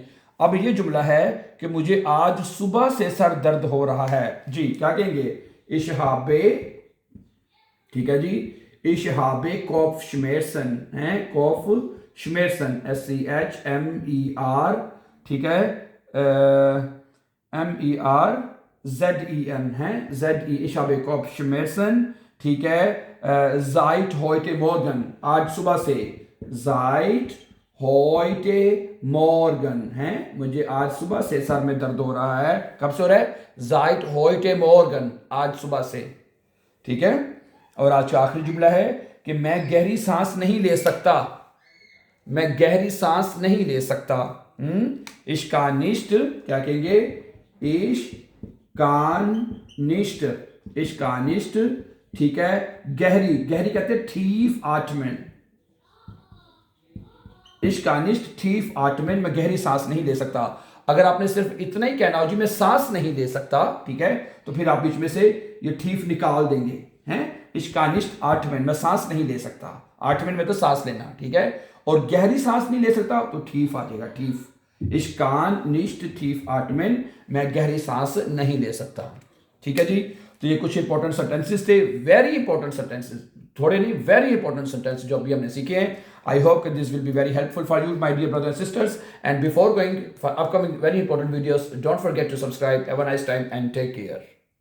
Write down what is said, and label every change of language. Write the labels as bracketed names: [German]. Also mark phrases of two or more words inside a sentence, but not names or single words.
[Hindi] अब ये जुमला है कि मुझे आज सुबह से सर दर्द हो रहा है जी, क्या कहेंगे, [German] Ich habe, [Hindi] ठीक है जी, [German] Ich habe Kopfschmerzen है, Kopfschmerzen, SCHMER, [Hindi] ठीक है, MER ZEN है, [German] ZE ich habe Kopfschmerzen, [Hindi] ठीक है, [German] seit heute Morgen, [Hindi] आज सुबह से, [German] seit heute Morgen [Hindi] है, मुझे आज सुबह से सर में दर्द हो रहा है। कब से हो रहा है? [German] seit heute Morgen, [Hindi] आज सुबह से, ठीक है। और आज का आखिरी जुमला है कि मैं गहरी सांस नहीं ले सकता, मैं गहरी सांस नहीं ले सकता। [German] Ich kann nicht, [Hindi] क्या कहेंगे? [German] Ich kann nicht, ich kann nicht, [Hindi] ठीक है। गहरी, गहरी कहते हैं [German] tief atmen, ich kann nicht tief atmen, [Hindi] मैं गहरी सांस नहीं ले सकता। अगर आपने सिर्फ इतना ही कहना हो जी मैं सांस नहीं ले सकता, ठीक है, तो फिर आप बीच में से ये ठीफ निकाल देंगे, हैं? [German] ich kann nicht atmen, [Hindi] मैं सांस नहीं ले सकता, atmen में तो सांस लेना, ठीक है। और गहरी सांस नहीं ले सकता तो ठीफ आ जाएगा, ठीफ। [German] ich kann nicht tief atmen, [Hindi] मैं गहरी सांस नहीं ले सकता, ठीक है जी। तो ये कुछ [English] important sentences [Hindi] थे, [English] very important sentences, [Hindi] थोड़े नहीं, [English] very important sentence [Hindi] जो अभी हमने सीखे हैं। [English] I hope कि this will be very helpful for you my dear brothers and sisters, and before going for upcoming very important videos, don't forget to subscribe. have a nice time and take care.